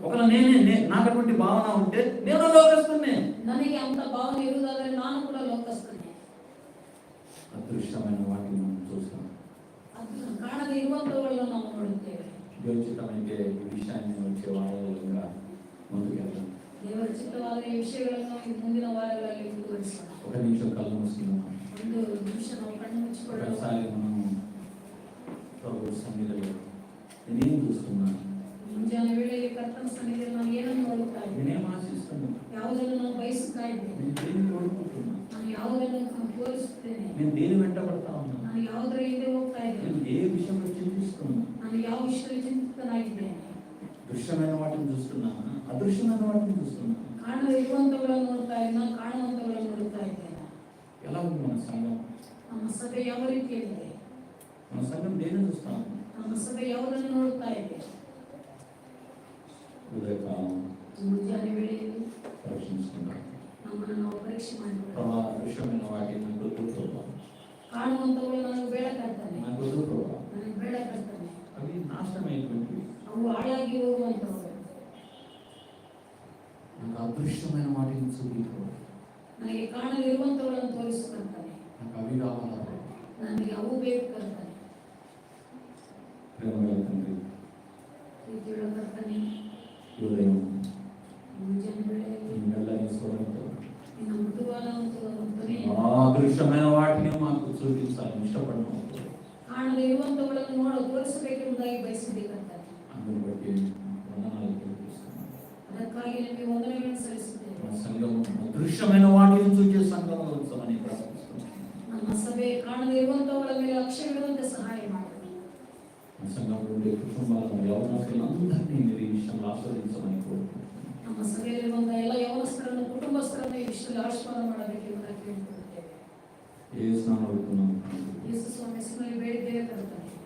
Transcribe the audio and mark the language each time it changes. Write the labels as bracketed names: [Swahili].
[Telugu] ఒకవేళ నాకు అటువంటి భావన ఉంటే నేను లోకస్తున్నే. [Kannada] ನನಗೆ ಅಂತ ಭಾವನೆ ಇರುವುದಾದರೆ ನಾನು ಕೂಡ ಲೋಕಸ್ಥನೇ. [Telugu] అదృశ్యమైన వాటిని మనం చూస్తాం. [Kannada] ಅದು ಕಾಣದೇ ಇರುವಂತವುಗಳನ್ನು ನಾವು ನೋಡುತ್ತೇವೆ. [Telugu] ಯೋಚಿತమైతే ఈ విషయాన్ని వచ్చే వారాలుగా ముందుకెళ్తాం. [Kannada] ದೇವರ ಚಿತ್ತವಾದ ಈ ವಿಷಯಗಳನ್ನು ಈ ಮುಂದಿನ ವಾರಗಳಲ್ಲಿ ಮುಂದುವರಿಸೋಣ. [Telugu] ఒక నిమిషం కళ్ళు మూసుకున్నాం. [Kannada] ಒಂದು ನಿಮಿಷ ನಾವು ಕಣ್ಣು ಮುಚ್ಚಿಕೊಳ್ಳೋಣ. [Telugu] ఒకసారి మనం ప్రభు సన్నిధిలో నేనేం చూస్తున్నాను, [Kannada] ಮುಂಜಾನೆ ವೇಳೆಯಲ್ಲಿ ಕರ್ತನ ಸನ್ನಿಧಿಯಲ್ಲಿ ನಾನು ಏನನ್ನು ನೋಡುತ್ತಾ ಇದ್ದೇನೆ, [Telugu] నేనేం ఆశిస్తున్నాను, [Kannada] ಯಾವುದನ್ನು ನಾನು ಬಯಸುತ್ತಾ ಇದ್ದೇನೆ, [Telugu] నేను దేన్ని కోరుకుంటున్నాను, [Kannada] ನಾನು ಯಾವುದನ್ನು ತೋರಿಸುತ್ತೇನೆ, [Telugu] నేను దేని వెంట పడతా ఉన్నాను, [Kannada] ನಾನು ಯಾವುದರ ಹಿಂದೆ ಹೋಗ್ತಾ [Telugu] నేను [Kannada] ಇದ್ದೇನೆ, [Telugu] ఏ విషయంలో చింతిస్తున్నాను. [Kannada] ನಾನು ಯಾವ ವಿಷಯದಲ್ಲಿ ಚಿಂತಿತನಾಗಿದ್ದೇನೆ. [Telugu] దృశ్యమైన వాటిని చూస్తున్నాను, అదృశ్యమైన వాటిని చూస్తున్నాను. [Kannada] ಕಾಣದೇ ಇರುವಂತವುಗಳನ್ನು ನೋಡ್ತಾ ಇದ್ದೇನೆ, ಕಾಣುವಂತವುಗಳನ್ನು ನೋಡುತ್ತಾ ಇದ್ದೇನೆ. [Telugu] ఎలా ఉంది మన సంఘం? [Kannada] ನಮ್ಮ ಸಭೆ ಯಾವ ರೀತಿಯಲ್ಲಿದೆ? [Telugu] మన సంఘం దేన్ని చూస్తాము? [Kannada] ನಮ್ಮ ಸಭೆ ಯಾವುದನ್ನು ನೋಡುತ್ತಾ ಇದೆ? [Telugu] ఉదయకాలం [Kannada] ಮುಂಜಾನೆ ವೇಳೆಯಲ್ಲಿ [Telugu] పరీక్షించుకుంటాం. [Kannada] ನಮ್ಮನ್ನು ನಾವು ಪರೀಕ್ಷೆ ಮಾಡಿಕೊಳ್ಳೋಣ. [Telugu] ప్రభా దృశ్యమైన వాటిని నాకు వద్దు ప్రభా, [Kannada] ಕಾಣುವಂತವುಗಳು ನನಗೆ ಬೇಡ ಕರ್ತನೆ, [Telugu] నాకు వద్దు ప్రభా. [Kannada] ನನಗೆ ಬೇಡ ಕರ್ತನೆ. [Telugu] అవి నాశనమైనటువంటివి. [Kannada] ಅವು ಹಾಳಾಗಿ ಹೋಗುವಂತವು. [Telugu] నాకు అదృశ్యమైన వాటిని చూపించు. [Kannada] ನನಗೆ ಕಾಣದಿರುವಂತವುಗಳನ್ನು ತೋರಿಸು ಕರ್ತನೆ. [Telugu] నాకు అవి కావాలా ప్రభా. [Kannada] ನನಗೆ ಅವು ಬೇಕು ಕರ್ತನೆ. [Telugu] ప్రేమగల తండ్రి, [Kannada] ಪ್ರೀತಿಯುಳ್ಳ ಕರ್ತನೆ, [Telugu] ఈ ఉదయం [Kannada] ಮುಂಜಾನೆ ವೇಳೆಯಲ್ಲಿ [Telugu] నీ మెల్లని స్వరంతో [Kannada] ನಿನ್ನ ಮೃದುವಾದ ಒಂದು ಧ್ವನಿಯನ್ನು, [Telugu] ఆ అదృశ్యమైన వాటిని మాకు చూపించాలని ఇష్టపడను. [Kannada] ಕಾಣದೇ ಇರುವಂತವುಗಳನ್ನು ತೋರಿಸಬೇಕೆಂಬುದಾಗಿ ಬಯಸಿದ್ದೆ ಕರ್ತನೆ. [Telugu] అందుని బట్టి వందనాలు తెలియజేస్తున్నాను. [Kannada] ಅದಕ್ಕಾಗಿ ನಿಮಗೆ ವಂದನೆಗಳನ್ನು ಸಲ್ಲಿಸುತ್ತೇವೆ. [Telugu] మన సంఘం అదృశ్యమైన వాటిని చూసే సంఘంలో ఉంచమని ప్రార్థిస్తున్నాను. [Kannada] ನಮ್ಮ ಸಭೆ ಕಾಣದೇ ಇರುವಂತವುಗಳ ಮೇಲೆ ಲಕ್ಷ್ಯವಿಡುವಂತೆ ಸಹಾಯ ಮಾಡು. [Telugu] సంఘంలో కుటుంబాలను యవనస్తులందరినీ మీరు ఈ విషయంలో ఆస్వాదించమని కోరుకుంటున్నాను. [Kannada] ನಮ್ಮ ಸಭೆಯಲ್ಲಿರುವಂತಹ ಎಲ್ಲ ಯೌವನಸ್ಥರನ್ನು ಕುಟುಂಬಸ್ಥರನ್ನು ಈ ವಿಷಯದಲ್ಲಿ ಆಶೀರ್ವಾದ ಮಾಡಬೇಕೆಂಬುದಾಗಿ ಕೇಳಿಕೊಳ್ಳುತ್ತೇವೆ. [Telugu] యేసు నామములో అడుగుతున్నాము. [Kannada] ಯೇಸು ಸ್ವಾಮಿ ಹೆಸರಿನಲ್ಲಿ ಬೇಡಿದ್ದೇವೆ ಕರ್ತನೆ.